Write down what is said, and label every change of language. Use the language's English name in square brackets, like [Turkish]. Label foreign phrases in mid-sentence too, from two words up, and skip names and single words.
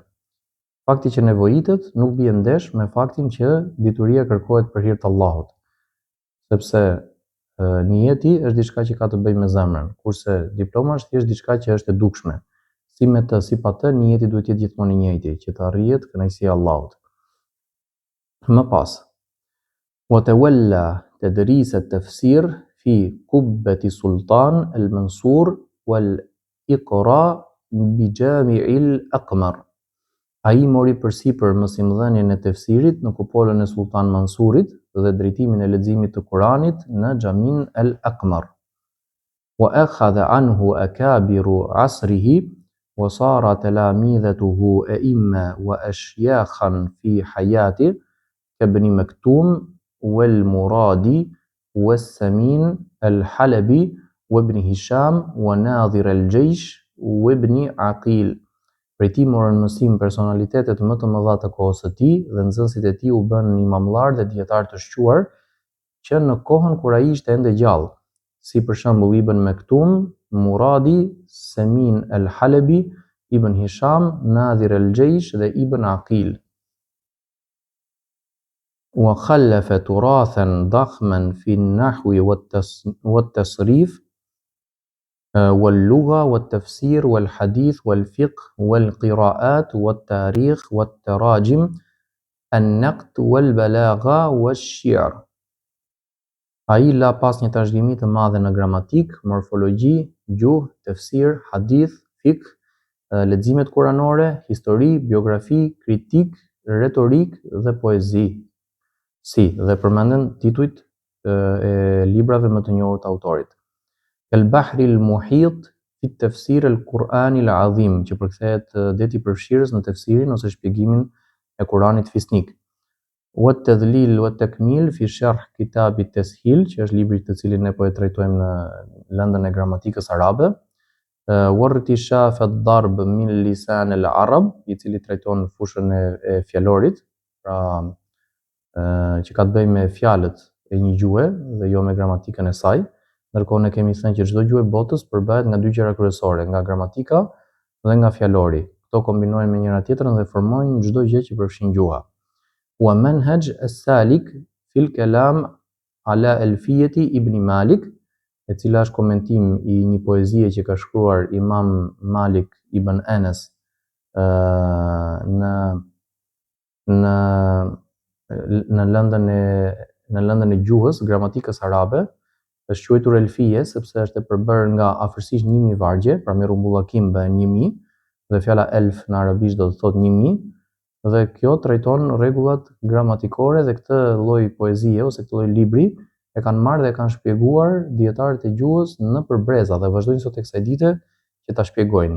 [Albanian] Fakti që nevojitet nuk bie ndesh me faktin që dituria kërkohet për hir të Allahut, sepse niyeti është diçka që ka të bëjë me zemrën, kurse diploma është thjesht diçka që është e dukshme. Si me të, si pa të, niyeti duhet të jetë gjithmonë i njëjti, që të arrihet kënaqësia e Allahut. Më pas, [Arabic] وتولى تدريس التفسير في قبة السلطان المنصور والإقراء بجامع الأقمر. [Albanian] Ai mori përsipër mësimdhënien e tefsirit në kupolën e Sultan Mansurit dhe drejtimin e leximit të Kuranit në Xhamin al-Aqmar. [Arabic] وأخذ عنه أكابر عصره وصار تلامذته أئمة وأشياخا في حياته كابن مكتوم والمرادي والسمين الحلبي وابن هشام وناظر الجيش وابن عقيل. [Albanian] Prej tij morën mësim personalitetet më të mëdha të kohës së tij dhe nxënësit e tij u bën imamllar dhe dietar të shquar që në kohën kur ai ishte ende gjallë, si për shembull Ibn Maktum, Muradi, Samin al-Halabi, Ibn Hisham, Nadhir al-Jaysh dhe Ibn Aqil. [Arabic] وخلف تراثا ضخما في النحو والتصريف واللغة والتفسير والحديث والفقه والقراءات والتاريخ والتراجم النقد والبلاغة والشعر. [Albanian] Ai la pas një trashëgimi të madhe në gramatik, morfologji, gjuhë, tefsir, hadith, fiqh, leximet kuranore, histori, biografi, kritik, retorik dhe poezi. Dhe përmenden titujt e librave më të njohur të autorit. El Bahri al-Muhit fi tafsir al-Quran al-Azim, që përkthehet deti i përfshirës në tefsirin ose shpjegimin e Kuranit fisnik. Wa at-Tadlil wa at-Takmil fi sharh kitab at-Tashil, që është libri të cilin ne po e trajtojmë në lëndën e gramatikës arabe. Wa irtishaf ad-darb min lisan al-Arab, i cili trajton fushën e fjalorit, pra që ka të bëjë me fjalët e një gjuhe dhe jo me gramatikën e saj, ndërkohë ne kemi thënë që çdo gjuhë e botës përbahet nga dy gjëra kryesore, nga gramatika dhe nga fjalori. Këto kombinohen me njëra tjetrën dhe formojnë çdo gjë që përfshin gjuha. Wa manhaj as-salik fil kalam ala alfiyati Ibn Malik, e cila është komentim i një poezie që ka shkruar Imam Malik ibn Anas në lëndën e gjuhës, gramatikës arabe, është quajtur elfije sepse është e përbërë nga afërsisht 1000 vargje, pra me rrumbullakim bëhen 1000, dhe fjala elf në arabisht do të thotë 1000, dhe kjo trajton rregullat gramatikore dhe këtë lloj poezie ose këtë lloj libri e kanë marrë dhe kanë shpjeguar dietarët e gjuhës në përbreza dhe vazhdojnë sot e kësaj dite që ta shpjegojnë.